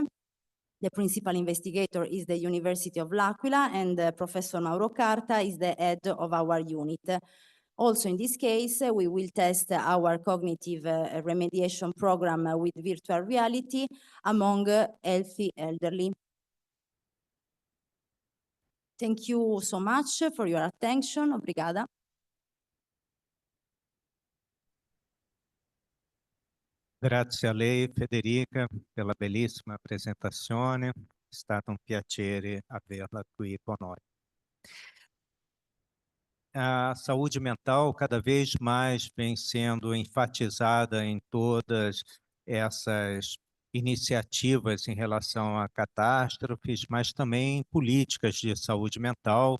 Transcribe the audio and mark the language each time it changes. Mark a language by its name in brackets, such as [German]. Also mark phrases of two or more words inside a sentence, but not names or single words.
[English] The principal investigator is the University of L'Aquila, and Professor Mauro Carta is the head of our unit. Also, in this case, we will test our cognitive remediation program with virtual reality among healthy elderly. Thank you so much for your attention. [Portuguese] Obrigada. [Italian] Grazie a lei, Federica, pela bellissima presentazione. È stato un piacere averla qui con noi. [Portuguese] A saúde mental cada vez mais vem sendo enfatizada em todas essas iniciativas em relação a catástrofes, mas também políticas de saúde mental.